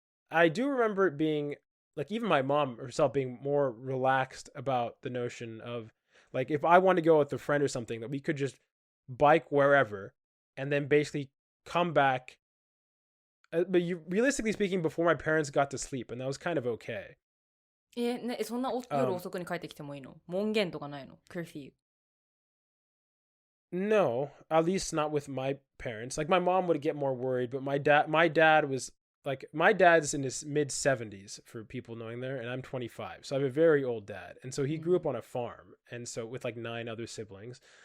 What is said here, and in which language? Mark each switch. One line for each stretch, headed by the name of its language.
English: I do remember it being like, even my mom herself being more relaxed about the notion of, like, if I want to go with a friend or something, that we could just bike wherever and then basically come back. But realistically speaking, before my parents got to sleep, and that was kind of okay.
Japanese: ね、そんな夜遅くに帰ってきてもいいの？門限とかないの？Curfew.
English: No, at least not with my parents. Like, my mom would get more worried, but my dad was like, my dad's in his mid 70s for people knowing there, and I'm 25. So I have a very old dad. And so he grew up on a farm, and so with like 9 other siblings.